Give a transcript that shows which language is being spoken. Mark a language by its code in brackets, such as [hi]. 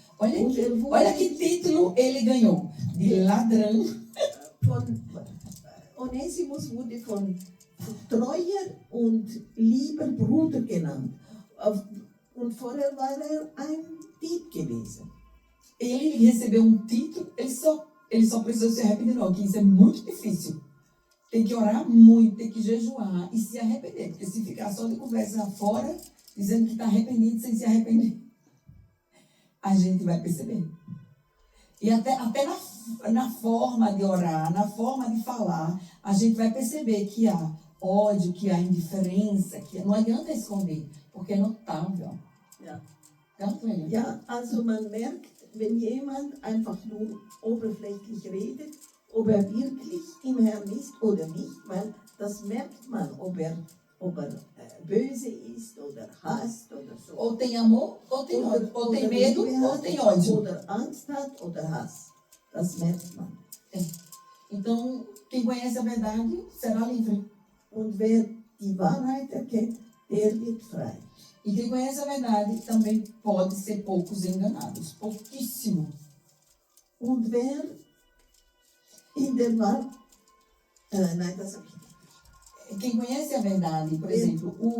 [pt] Olha que título ele ganhou. De ladrão. [de] Onesimus wurde von treuer und lieber Bruder genannt. Und vorher war er ein Dieb gewesen. [pt] Ele recebeu um título, ele só precisou se arrepender, não, que isso é muito difícil. Tem que orar muito, tem que jejuar e se arrepender. Porque se ficar só de conversa fora, dizendo que está arrependido sem se arrepender, a gente vai perceber. E até na forma de orar, na forma de falar, a gente vai perceber que há ódio, que há indiferença, que não adianta esconder, porque é notável. [de] Ja. Ja, also man merkt, wenn jemand einfach nur oberflächlich redet, ob wirklich im Herrn ist oder nicht, weil das merkt man, ob er böse ist oder hasst oder so. [pt] Ou tem amor, ou tem ódio. Ou tem medo, ou tem ódio. [de] Oder Angst hat oder Hass. Das merkt man. [pt] Então, quem conhece a verdade será livre. [de] Und wer die Wahrheit erkennt, der wird frei. [pt] E quem conhece a verdade também pode ser poucos enganados. Pouquíssimo. [de] Und wer in der Wahrheit... nein, das habe ich nicht. [pt] Quem conhece a verdade, por exemplo,